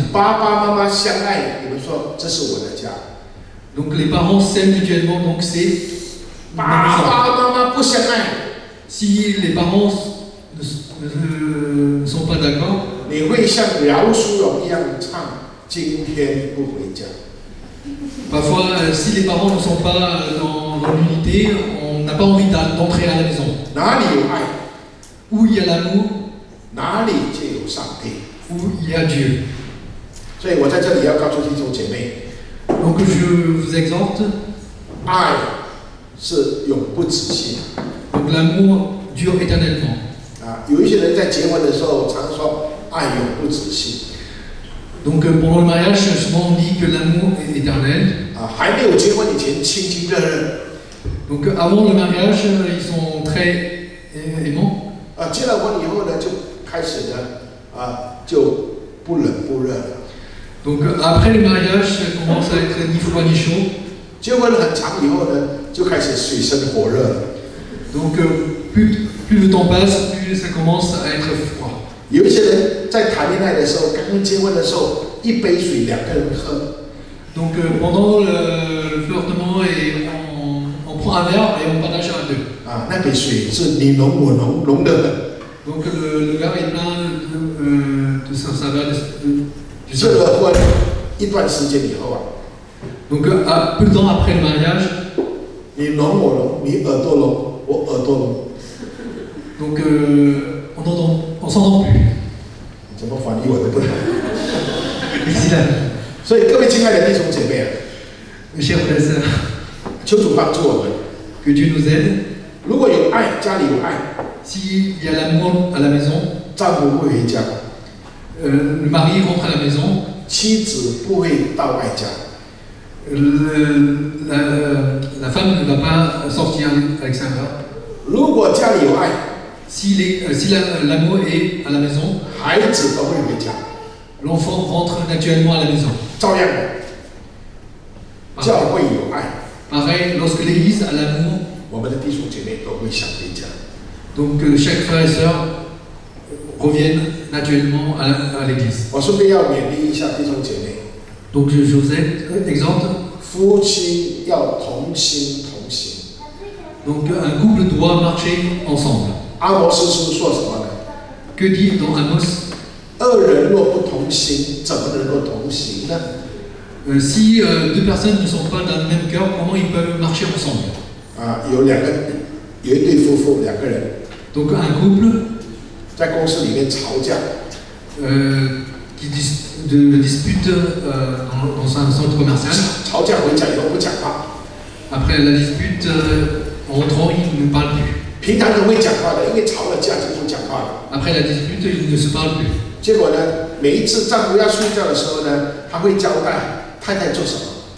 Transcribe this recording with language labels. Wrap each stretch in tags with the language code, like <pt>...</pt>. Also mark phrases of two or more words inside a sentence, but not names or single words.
<zh>爸爸妈妈相爱，你们说这是我的家。</zh> <fr>Donc les parents s'aiment mutuellement, donc c'est</fr> <zh>爸爸妈妈不相爱，</zh> <fr>si les parents ne sont pas d'accord,</fr> <zh>你会像饶淑荣一样唱《今天不回家》。</zh> <fr>parfois si les parents ne sont pas dans l'unité, on n'a pas envie d'entrer à la maison.</fr> <zh>哪里有爱，</zh> <fr>Où il y a l'amour,</fr> <zh>哪里就有上帝。</zh> <fr>où il y a Dieu.</fr> <zh>所以我在这里要告诉弟兄姐妹，</zh> <fr>Donc je vous exhorte,</fr> <zh>爱是永不止息。</zh> <fr>donc l'amour dure éternellement.</fr> <zh>啊，有一些人在结婚的时候常说爱永不止息。</zh> <fr>Donc pendant le mariage, souvent on dit que l'amour est éternel.</fr> <zh>啊，还没有结婚以前亲亲热热，</zh> <fr>Donc avant le mariage, ils sont très aimants.</fr> <zh>啊，结了婚以后呢，就开始呢，就不冷不热了。</zh> <fr>Donc après le mariage, ça commence à être ni froid ni chaud.</fr> <zh>结婚很长以后呢，就开始水深火热了。</zh> <fr>Donc plus le temps passe, plus ça commence à être froid.</fr> <zh>有一些人在谈恋爱的时候，刚刚结婚的时候，一杯水2个人喝，</zh> <fr>Donc pendant le flirtement, on prend un verre et on partage à deux.</fr> <zh>啊，那杯水是你浓我浓，浓得很。</zh> <fr>Donc le gars est plein de saveur, du</fr> <zh>结了婚一段时间以后啊，</zh> <fr>Donc peu de temps après le mariage,</fr> <zh>你聋我聋，你耳朵聋，我耳朵聋，</zh> <fr>donc on s'entend plus.</fr> <zh>怎么翻译我都不懂。</zh> <fr>Excellent.</fr> <zh>所以各位亲爱的弟兄姐妹啊，</zh> <fr>Mes chers frères et sœurs,</fr> <zh>求主帮助我们。</zh> <fr>que Dieu nous aide.</fr> <zh>如果有爱，家里有爱，</zh> <fr>S'il y a l'amour à la maison,</fr> <zh>丈夫不回家，</zh> <fr>le mari rentre à la maison,</fr> <zh>妻子不会到外家。</zh> <fr>la femme ne va pas sortir à l'extérieur.</fr> <zh>如果家里有爱，</zh> <fr>Si l'amour est à la maison,</fr> <zh>孩子都会回家。</zh> <fr>l'enfant rentre naturellement à la maison.</fr> <zh>照样的，教会有爱，</zh> <fr>Pareil, lorsque l'Église a l'amour,</fr> <zh>我们的弟兄姐妹都会想回家。</zh> <fr>donc chaque frère et sœur reviennent naturellement à l'Église.</fr> <zh>我顺便要勉励一下弟兄姐妹，</zh> <fr>Donc je vous exhorte,</fr> <zh>夫妻要同心同行。</zh> <fr>donc un couple doit marcher ensemble.</fr> <zh>阿摩司书说什么呢？</zh> <fr>Que dit dans Amos?</fr> <zh>二人若不同心，怎么能够同行呢？</zh> <fr>Si deux personnes ne sont pas dans le même cœur, comment ils peuvent marcher ensemble?</fr> <zh>啊，有一对夫妇，两个人</zh> <fr>Donc un couple</fr> <zh>在公司里面吵架，</zh> <fr>qui dispute dans un centre commercial.</fr> <zh>吵架回家以后不讲话，</zh> <fr>Après la dispute, en rentrant, ils ne parlent plus.</fr> <zh>平常都会讲话的，因为吵了架就不讲话了。</zh> <fr>Après la dispute, ils ne se parlent plus.</fr> <zh>结果呢，每一次丈夫要睡觉的时候呢，他会交代太太做什么。</zh>